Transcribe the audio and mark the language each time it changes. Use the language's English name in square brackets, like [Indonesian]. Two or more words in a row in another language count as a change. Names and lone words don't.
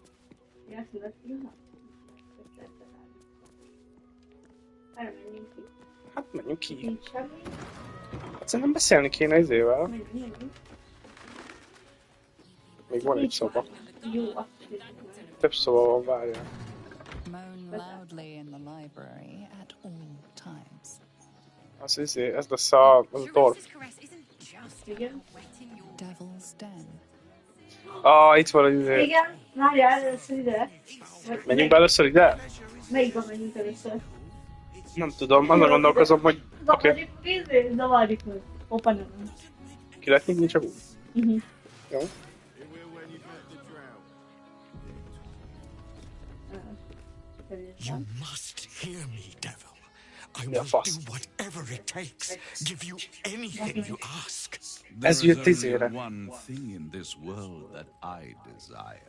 [Hungarian] Hát menjünk ki. Hát szerintem beszélni kéne izével. Még van egy szoba. Több szoba van, várjál. [English] Moan loudly in the library at all times. [Hungarian] Az izé, ez lesz a dorf. Devil's Den. Itt van az izé. Igen, várjál, először ide. Menjünk be először ide? Melyikben menjünk először? Nem tudom, azon gondolkozom, hogy... Oké. Zavarjuk meg. Opa, nem. Ki lehet nyitni csak úgy? Jó. [English] You must hear me, devil. I will do whatever it takes. Give you anything you ask. There is only one thing in this world that I desire.